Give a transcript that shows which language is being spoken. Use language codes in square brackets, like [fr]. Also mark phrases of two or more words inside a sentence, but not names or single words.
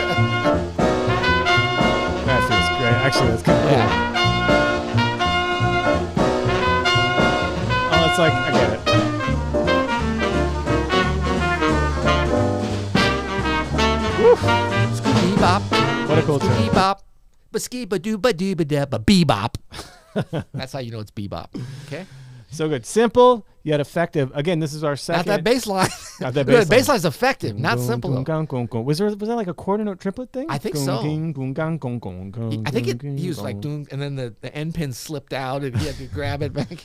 [en] That feels great. Actually, that's kind of cool. Yeah. Oh, it's like, I get it. Scooby bop. What a cool tune. Scooby bop. Ba-ski ba-doo ba-doo ba-da ba-bebop. That's how you know it's bebop. Okay? So good. Simple, yet effective. Again, this is our second. Not that bass line. Not that bass line. Bass line's effective, not simple. Though. Was that like a quarter note triplet thing? I think so. I think he he was like doing, and then the end pin slipped out, and he had to grab it back.